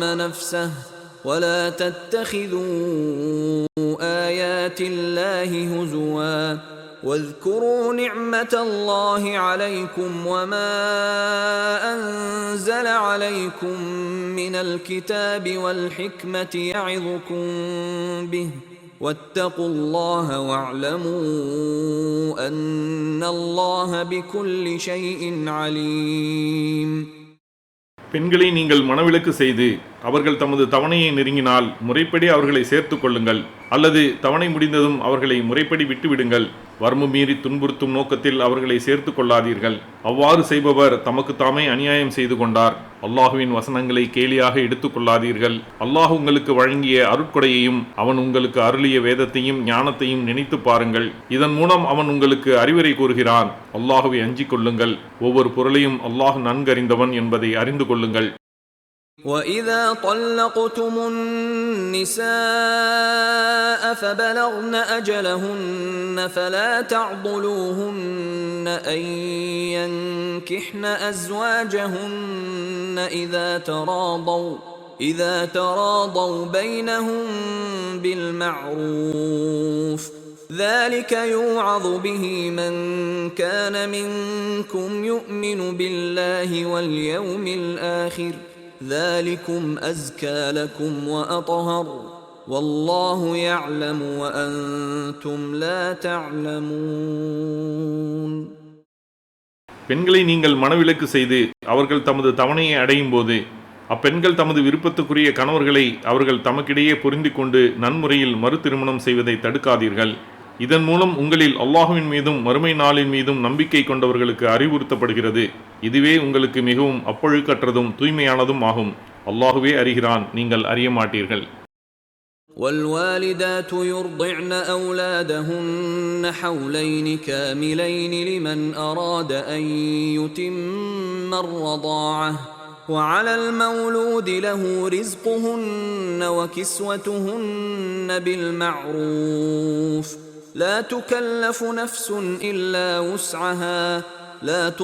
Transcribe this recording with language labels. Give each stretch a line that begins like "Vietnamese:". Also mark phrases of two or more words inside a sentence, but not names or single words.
Arabic: نَفْسَهُ وَلَا تَتَّخِذُوا آيَاتِ اللَّهِ هُزُوًا وَاذْكُرُوا نِعْمَةَ اللَّهِ عَلَيْكُمْ وَمَا أَنزَلَ عَلَيْكُمْ مِنَ الْكِتَابِ وَالْحِكْمَةِ يَعِظُكُمْ بِهِ وَاتَّقُوا اللَّهَ وَاعْلَمُوا أَنَّ اللَّهَ بِكُلِّ شَيْءٍ عَلِيمٌ.
Tamil: பெண்களை நீங்கள் மனவிலக்கு செய்து அவர்கள் தமது தவணையை நெருங்கினால் முறைப்படி அவர்களை சேர்த்து கொள்ளுங்கள், அல்லது தவணை முடிந்ததும் அவர்களை முறைப்படி விட்டுவிடுங்கள். வரம்பு மீறி துன்புறுத்தும் நோக்கத்தில் அவர்களை சேர்த்து கொள்ளாதீர்கள். அவ்வாறு செய்பவர் தமக்கு தாமே அநியாயம் செய்து கொண்டார். அல்லாஹுவின் வசனங்களை கேலியாக எடுத்துக் கொள்ளாதீர்கள். அல்லாஹ் உங்களுக்கு வழங்கிய அருட்கொடையையும் அவன் உங்களுக்கு அருளிய வேதத்தையும் ஞானத்தையும் நினைத்து பாருங்கள். இதன் மூலம் அவன் உங்களுக்கு அறிவுரை கூறுகிறான். அல்லாஹுவை அஞ்சிக் கொள்ளுங்கள். ஒவ்வொரு பொருளையும் அல்லாஹ் நன்கறிந்தவன் என்பதை அறிந்து கொள்ளுங்கள்.
Arabic: وَإِذَا طَلَّقْتُمُ النِّسَاءَ فَبَلَغْنَ أَجَلَهُنَّ فَلَا تَعْضُلُوهُنَّ أَن يَنكِحْنَ أَزْوَاجَهُنَّ إِذَا تَرَاضَوْا بَيْنَهُم بِالْمَعْرُوفِ ذَلِكَ يُوعَظُ بِهِ مَن كَانَ مِنكُمْ يُؤْمِنُ بِاللَّهِ وَالْيَوْمِ الْآخِرِ ذَلِكُمْ أَزْكَى لَكُمْ وَأَطْهَرُ وَاللَّهُ يَعْلَمُ وَأَنْتُمْ لَا تَعْلَمُونَ.
Tamil: பெண்களை நீங்கள் மனவிலக்கு செய்து அவர்கள் தமது தவணையை அடையும் போது அப்பெண்கள் தமது விருப்பத்துக்குரிய கணவர்களை அவர்கள் தமக்கிடையே பொருந்தி கொண்டு நன்முறையில் மறு திருமணம் செய்வதை தடுக்காதீர்கள். இதன் மூலம் உங்களில் அல்லாஹுவின் மீதும் மறுமை நாளின் மீதும் நம்பிக்கை கொண்டவர்களுக்கு அறிவுறுத்தப்படுகிறது. இதுவே உங்களுக்கு மிகவும் அப்பொழுக்கற்றதும் தூய்மையானதும் ஆகும். அல்லாஹுவே அறிகிறான், நீங்கள் அறிய மாட்டீர்கள்.
Arabic: وَالْوَالِدَاتُ يُرْضِعْنَ أَوْلَادَهُنَّ حَوْلَيْنِ كَامِلَيْنِ لِمَنْ أَرَادَ أَنْ يُتِمَّ الرَّضَاعَةَ وَعَلَى الْمَوْلُودِ لَهُ رِزْقُهُنَّ وَكِسْوَتُهُنَّ بِالْمَعْرُوفِ لَا تُكَلَّفُ نَفْسٌ إِلَّا وُسْعَهَا لَا